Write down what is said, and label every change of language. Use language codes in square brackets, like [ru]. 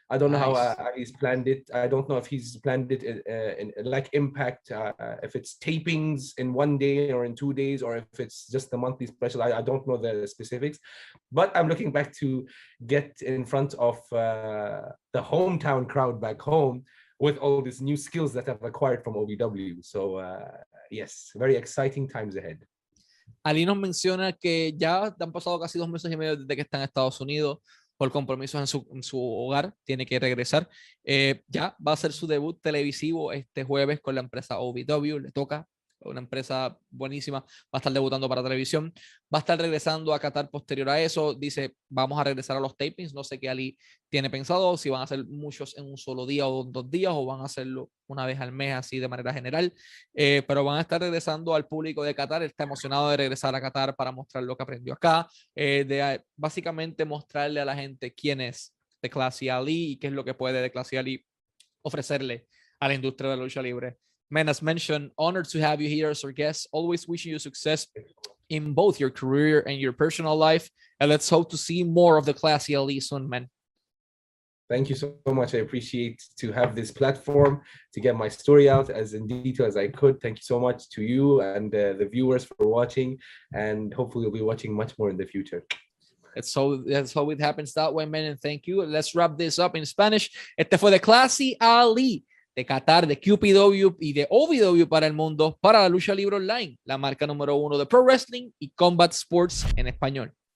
[en] I don't know how he's planned it. I don't know if he's planned it in like Impact, if it's tapings in 1 day or in 2 days, or if it's just the monthly special. I don't know the specifics, but I'm looking back to get in front of the hometown crowd back home with all these new skills that I've acquired from OVW. So yes, very exciting times ahead. [es] Ali nos menciona que ya han pasado casi 2 meses y medio desde que está en Estados Unidos por compromisos en su hogar, tiene que regresar. Ya va a hacer su debut televisivo este jueves con la empresa OVW, le toca, una empresa buenísima, va a estar debutando para televisión, va a estar regresando a Qatar posterior a eso, dice, vamos a regresar a los tapings, no sé qué Ali tiene pensado, si van a hacer muchos en un solo día o 2 días, o van a hacerlo una vez al mes, así de manera general, pero van a estar regresando al público de Qatar. Está emocionado de regresar a Qatar para mostrar lo que aprendió acá, básicamente mostrarle a la gente quién es The Classy Ali y qué es lo que puede The Classy Ali ofrecerle a la industria de la lucha libre. [en] Man, as mentioned, honored to have you here as our guest. Always wishing you success in both your career and your personal life. And let's hope to see more of the Classy Ali soon, man. Thank you so much. I appreciate to have this platform to get my story out as in detail as I could. Thank you so much to you and the viewers for watching. And hopefully you'll be watching much more in the future. That's how it happens that way, man. And thank you. Let's wrap this up in Spanish. [es] Este fue The Classy Ali de Qatar, de QPW y de OVW para el mundo, para la lucha libre online, la marca número 1 de Pro Wrestling y Combat Sports en español.